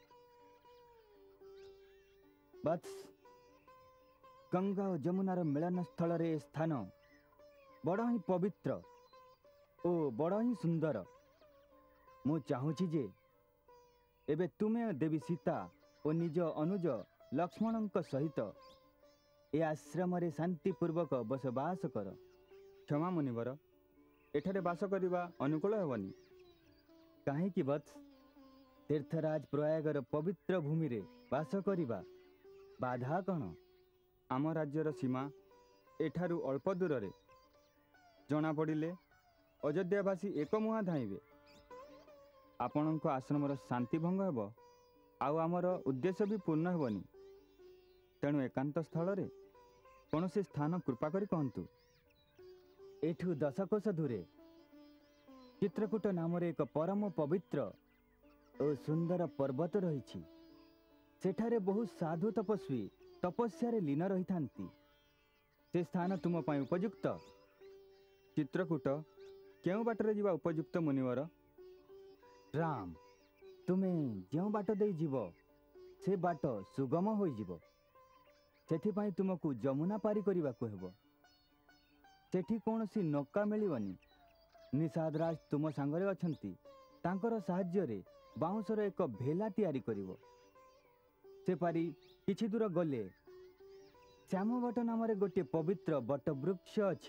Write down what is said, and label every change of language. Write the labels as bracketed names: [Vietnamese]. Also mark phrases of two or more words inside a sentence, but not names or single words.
[Odia] ବତ୍ସ, ଗଙ୍ଗା ଔର ଯମୁନାର ମିଳନ ସ୍ଥଳ ରେ ସ୍ଥାନ ବଡ଼ ହି ପବିତ୍ର ଓ ବଡ଼ ହି ସୁନ୍ଦର। ମୁଁ ଚାହୁଁଛି ଯେ ଏବେ ତୁମେ ଦେବୀ ସୀତା ଔର ନିଜ ଅନୁଜ ଲକ୍ଷ୍ମଣ ସହିତ ଏ ଆଶ୍ରମ ରେ ଶାନ୍ତିପୂର୍ବକ ବସବାସ କର। କ୍ଷମା ମୁନିବର, ଏଠାରେ ବାସ କରିବା ଅନୁକୂଳ ହେବନି। କାହେ କି ବତ୍ସ, ତୀର୍ଥରାଜ ପ୍ରୟାଗର ପବିତ୍ର ଭୂମି ରେ ବାସ କରିବା ବାଧା କଣ? ଆମ ରାଜ୍ୟର ସୀମା ଏଠାରୁ ଅଳ୍ପ ଦୂର ରେ। ଜଣା ପଡ଼ିଲେ ଅଯୋଧ୍ୟାବାସୀ ଏକ ମୁହାଁ ଧାଇଁବେ। ଆପଣଙ୍କ ଆଶ୍ରମର ଶାନ୍ତି ଭଙ୍ଗ ହେବ, ଆଉ ଆମର ଉଦ୍ଦେଶ୍ୟ ଭି ପୂର୍ଣ୍ଣ ହେବନି। ତେଣୁ ଏକାନ୍ତ ସ୍ଥଳ ରେ କୌନସି ସ୍ଥାନ କୃପା କରି କହନ୍ତୁ। ଏଠୁ 10 କୋଶ ଦୂରେ ଚିତ୍ରକୂଟ ନାମ ରେ ଏକ ପରମ ପବିତ୍ର ଔର ସୁନ୍ଦର ପର୍ବତ ରହି। ସେଠାରେ ବହୁ ସାଧୁ ତପସ୍ୱୀ ତପସ୍ୟା ରେ ଲୀନ ରହି ଥାଆନ୍ତି। ସେ ସ୍ଥାନ ତୁମ ପାଇଁ ଉପଯୁକ୍ତ? ଚିତ୍ରକୂଟ କେଉଁ ବାଟରେ ଯିବା ଉପଯୁକ୍ତ ମୁନିବର? ରାମ, ତୁମେ ଯେଉଁ ବାଟ ଦେଇ ଯିବ ସେ ବାଟ ସୁଗମ ହୋଇ ଯିବ। ସେଥିପାଇଁ ତୁମକୁ ଯମୁନା ପାରି କରିବାକୁ ହେବ। ସେଠି କୌଣସି ନୌକା ମିଳିବନି। ନିଷାଦରାଜ ତୁମ ସଙ୍ଗରେ ଅଛନ୍ତି, ତାଙ୍କର ସାହାଯ୍ୟ ରେ ବାଉଁଶର ଏକ ଭେଳା ତିଆରି କରିବ। ସେ ପାରି କିଛି ଦୂର ଗଲେ ଶ୍ୟାମବଟ ନାମ ରେ ଗୋଟେ ପବିତ୍ର ବଟ ବୃକ୍ଷ ଅଛି।